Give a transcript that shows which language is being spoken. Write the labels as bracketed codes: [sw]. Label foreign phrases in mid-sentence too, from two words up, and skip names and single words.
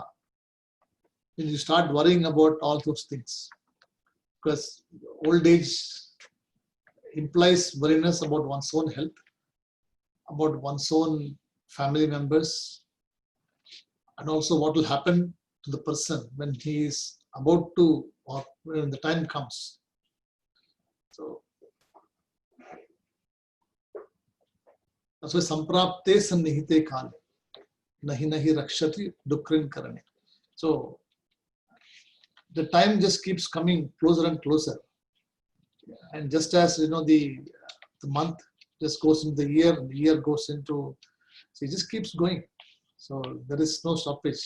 [en] Then you start worrying about all those things, because old age implies worriness about one's own health, about one's own family members, and also what will happen to the person when he is about to, or when the time comes. So that's why [sa] सम्प्राप्ते सन्निहिते काले नहि नहि रक्षति डुकृञ् करणे. [en] So the time just keeps coming closer and closer, and just as the month just goes into the year, and the year goes into, so it just keeps going. So there is no stoppage.